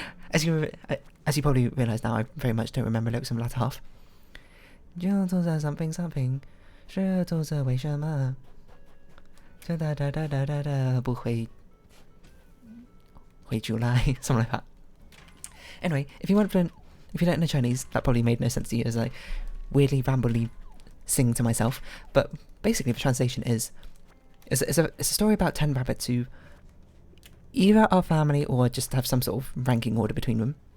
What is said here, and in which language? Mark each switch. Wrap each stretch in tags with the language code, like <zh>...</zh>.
<en>As you probably realise now, I very much don't remember lyrics from the latter half.</en> <zh>九兔子</zh> <en>something something，</en> <zh>十兔子为什么？哒哒哒哒哒哒哒不会出来</zh> <en>something like that. Anyway, if you don't know Chinese, that probably made no sense to you as I weirdly rambly sing to myself. But basically, the translation is it's a story about 10 rabbits who either are family or just have some sort of ranking order between them.</en>